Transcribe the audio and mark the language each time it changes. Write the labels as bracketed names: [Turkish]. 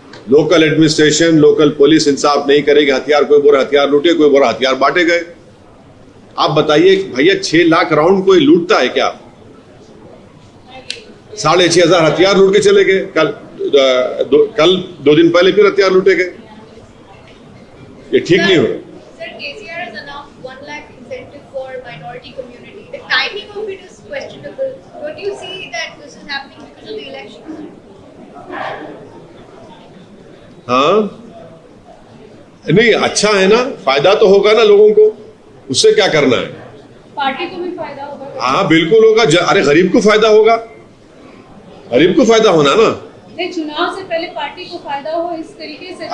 [Hindi] Local administration, local police इंसाफ नहीं करेगी। हथियार, कोई बोरा हथियार लूटे, कोई बोरा हथियार बांटे गए। आप बताइए भैया 6 लाख राउंड कोई लूटता है क्या? 6,500 हथियार लूट के चले गए। कल 2 दिन पहले फिर हथियार लूटे गए। ये ठीक नहीं हो रहा। [English] Sir, KCR has announced 1 lakh incentive for minority community. The timing of it is questionable. Don't you see that this is happening because of the elections? [Hindi] हाँ, नहीं अच्छा है ना, फायदा तो होगा ना लोगों को, उससे क्या करना है। पार्टी को भी फायदा होगा। हाँ बिल्कुल होगा। अरे गरीब को फायदा होगा, गरीब को फायदा होना ना। नहीं, चुनाव से पहले पार्टी को फायदा हो इस तरीके से।